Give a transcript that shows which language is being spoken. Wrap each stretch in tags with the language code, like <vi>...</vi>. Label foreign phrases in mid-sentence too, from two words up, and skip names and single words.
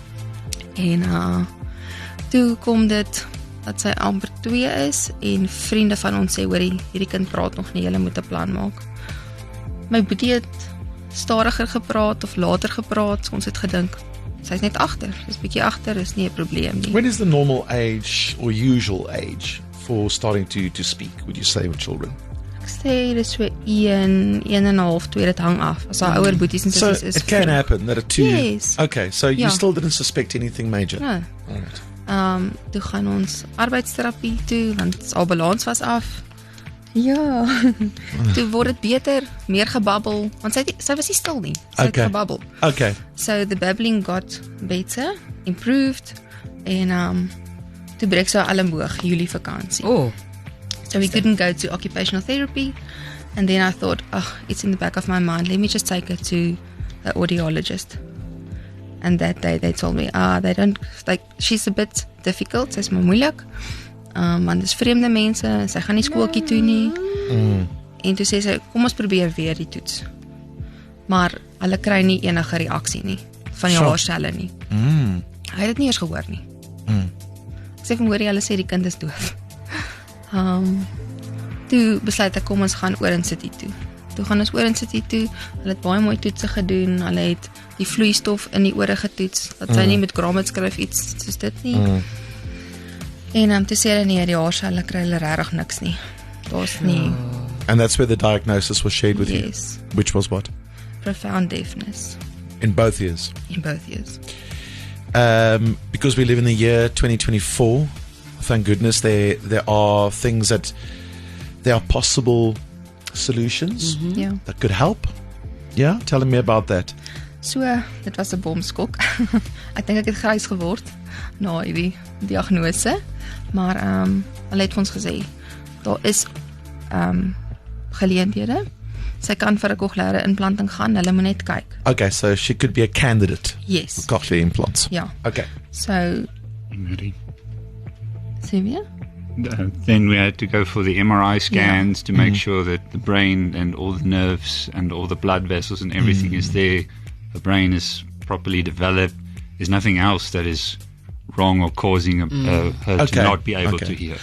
<af>En toe kom dit dat sy amper 2 is en vriende van ons sê, hoorie, hierdie kind praat nog nie, julle moet 'n plan maak. My boetie het stadiger gepraat of later gepraat, ons het gedink, sy is net agter, dis bietjie agter, is nie 'n probleem nie.</af> <en>When is the normal age or usual age for starting to speak, would you say, with children?</en> <af>Ek sê, dis so 1.5, 2, dit hang af. As haar ouer boeties en So sissies is...</af> <en>it can happen that at 2... Yes. Okay, so you</en> <af>Ja.</af> <en>still didn't suspect anything major? No. Alright.</en> <af>Toe gaan ons arbeidsterapie toe, want haar balans was af. Ja, toe word dit beter, meer gebabbel, want sy was nie stil nie, sy het gebabbel.</af> <en>Okay. So the babbling got better, improved,</en> <af>en toe breek sy haar elmboog, Julie vakansie.</af> <en>So we couldn't go to occupational therapy, and then I thought, it's in the back of my mind, let me just take her to the audiologist. And that day they told me, they don't, like, she's a bit difficult,</en> <af>sy is maar moeilik, want dis vreemde mense, sy gaan nie skooltjie toe nie, en toe sê sy, kom ons probeer weer die toets, maar hulle kry nie enige reaksie nie, van die haarselle nie. Hy het dit nie eers gehoor nie. Ek sê van hoor jy, hulle sê die kind is doof. Toe besluit ek, kom ons gaan oor in City toe. Toe gaan ons oor in City toe, hulle het baie mooi toetse gedoen, hulle het die vloeistof in die ore getoets, dat sy nie met Grommet skryf iets soos dit nie. En toe sê hulle nie, die haarselle kry hulle regtig niks nie. Daar's nie.</af> <en>And that's where the diagnosis was shared with Yes. you? Which was what? Profound deafness In both ears? in both ears. because we live in the year 2024, thank goodness there are things that there are possible solutions</en> <af>Ja.</af> <en>that could help. Yeah, tell me about that. So,</en> <af>dit was 'n bomskok. Ek dink ek het grys geword na hierdie diagnose, maar hulle het vir ons gesê daar is geleenthede. Sy kan vir 'n cochleaire implanting gaan, hulle moet net kyk.</af> <en>Okay, so she could be a candidate Yes. for cochlear implants.</en> <af>Ja.</af> <en>Okay. So, Ready.</en> <af>sê weer?</af> <en>Then we had to go for the MRI scans to make sure that the brain and all the nerves and all the blood vessels and everything is there. The brain is properly developed. There's nothing else that is wrong or causing her to not be able to hear.</en>